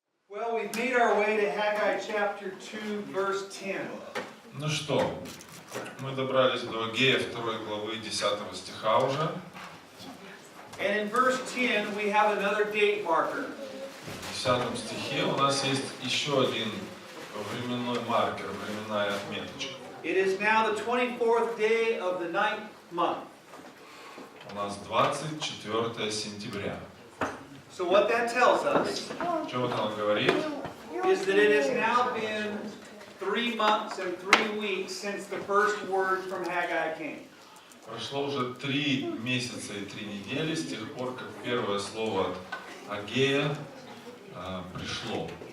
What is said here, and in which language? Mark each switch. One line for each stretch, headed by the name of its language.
English: Well, we've made our way to Hagai chapter 2, verse 10.
Russian: Ну что, мы добрались до Аггея 2 главы 10 стиха уже.
English: And in verse 10, we have another date marker.
Russian: В 10 стихе у нас есть еще один временной маркер, временная отметочка.
English: It is now the 24th day of the 9th month.
Russian: У нас 24 сентября.
English: So what that tells us
Russian: Что вот он говорит?
English: is that it has now been 3 months and 3 weeks since the first word from Hagai came.
Russian: Прошло уже 3 месяца и 3 недели с тех пор, как первое слово от Аггея пришло.